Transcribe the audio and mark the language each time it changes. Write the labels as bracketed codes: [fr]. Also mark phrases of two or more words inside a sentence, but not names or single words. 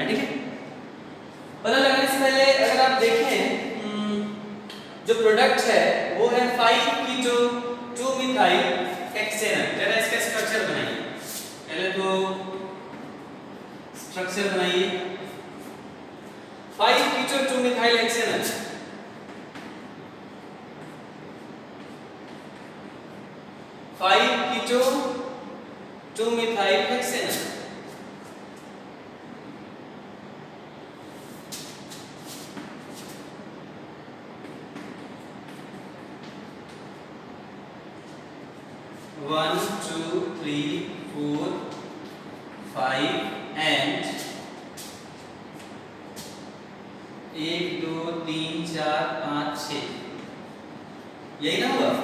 [hi] ठीक है, पता लगाने से पहले अगर आप देखें जो प्रोडक्ट है वो है [en] 5-keto 2-methyl hexanal। [hi] जरा इसका स्ट्रक्चर बनाइए, पहले तो स्ट्रक्चर बनाइए। [en] 5-keto 2-methyl hexanal, 5-keto 2-methyl hexanal। One, two, three, four, 5 and 1, 2, 3, 4, 5, 6, [hi] यही ना हुआ।